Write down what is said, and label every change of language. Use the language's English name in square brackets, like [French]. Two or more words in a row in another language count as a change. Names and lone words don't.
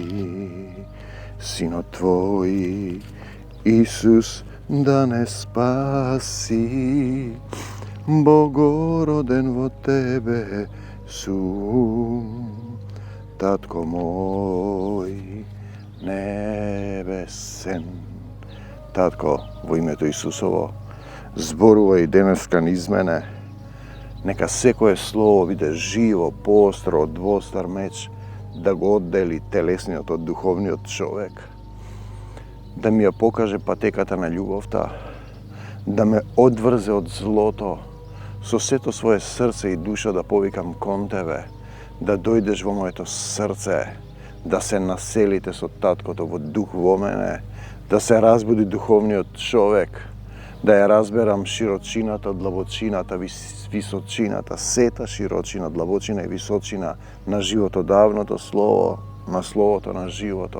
[Macedonian] Сино твој, Исус, да не спаси, Богороден во тебе сум. Татко мој небесен. Tatko, во името Исусово, зборувај денеска низ мене. Нека секое слово биде живо, поостро, двостар меч, да го оддели телесниот од духовниот човек. Да ми ја покаже патеката на љубовта, да ме одврзе од злото, со сето свое срце и душа да повикам кон тебе, да дојдеш во моето срце, да се населите со Таткото во дух во мене, да се разбуди духовниот човек, да ја разберам широчината, длабочината, височината, сета широчина, длабочина и височина на животодавното слово, на словото на животот.